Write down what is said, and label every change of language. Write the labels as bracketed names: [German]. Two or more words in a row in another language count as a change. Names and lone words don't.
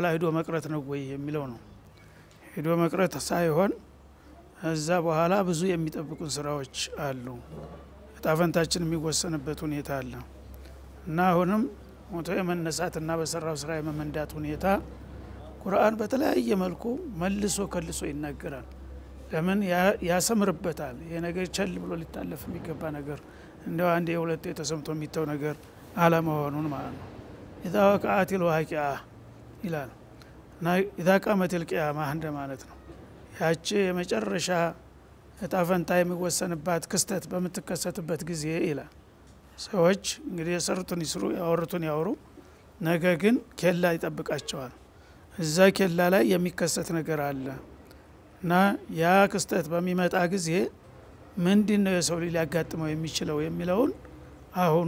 [Amharic] ሄዶ መቅረት ነው ወይ የሚለው ነው ሄዶ መቅረት ሳይሆን እዛ በኋላ ብዙ የሚጠብቁን ስራዎች አሉ ዕጣ ፈንታችን የሚወሰንበት ሁኔታ አለ እና አሁንም ሞቶ የመነሳትና በሰራው ስራ የመመንዳት ሁኔታ ቁርአን በተለያየ መልኩ መልሶ ከልሶ ይናገራል። ለምን ያሰምርበታል። የነገር ቸል ብሎ ሊታለፍ የሚገባ ነገር እንደው አንድ የሁለት የተሰምቶ የሚተው ነገር አለመሆኑን ማለት ነው። [Arabic] إذا وقعت الواقعة [Amharic] ይላል እና [Arabic] إذا قامت القيامة [Amharic] እንደ ማለት ነው። ያቺ የመጨረሻ እጣ ፈንታ የሚወሰንባት ክስተት በምትከሰትበት ጊዜ ይላል። ሰዎች እንግዲህ የሰሩትን ይስሩ ያወሩትን ያወሩ፣ ነገ ግን ኬላ ይጠብቃቸዋል። እዛ ኬላ ላይ የሚከሰት ነገር አለ እና ያ ክስተት በሚመጣ ጊዜ ምንድነው የሰው ልጅ ሊያጋጥመው የሚችለው የሚለውን አሁኑ